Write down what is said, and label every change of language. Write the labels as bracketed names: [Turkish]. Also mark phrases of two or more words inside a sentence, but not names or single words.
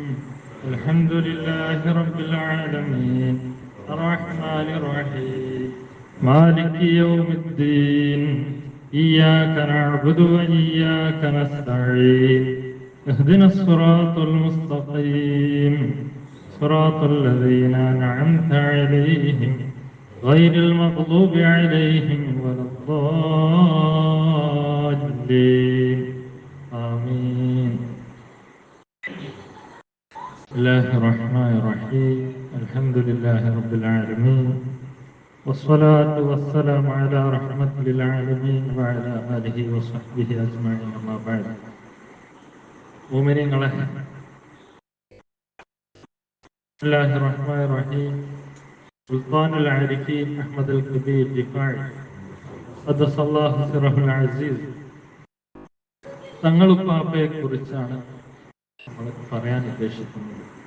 [Arabic] الحمد لله رب العالمين الرحمن الرحيم مالك يوم الدين إياك نعبد وإياك نستعين اهدنا الصراط المستقيم صراط الذين أنعمت عليهم غير المغضوب عليهم ولا الضالين آمين. بسم الله الرحمن الرحيم. الحمد لله رب العالمين والصلاة والسلام على رحمة للعالمين وعلى آله وصحبه أجمعين أما بعد. [Malayalam] മുഅ്മിനീങ്ങളെ, [Arabic] بسم الله الرحمن الرحيم. [Malayalam] സുൽത്താനുൽ ആരിഫീൻ അഹ്മദ് അൽ കബീർ ദിഫാഇ [Arabic] قدس الله سره العزيز [Malayalam] തങ്ങളുപ്പാപ്പയെ കുറിച്ചാണ് നമ്മൾ പറയാൻ ഉദ്ദേശിക്കുന്നത്.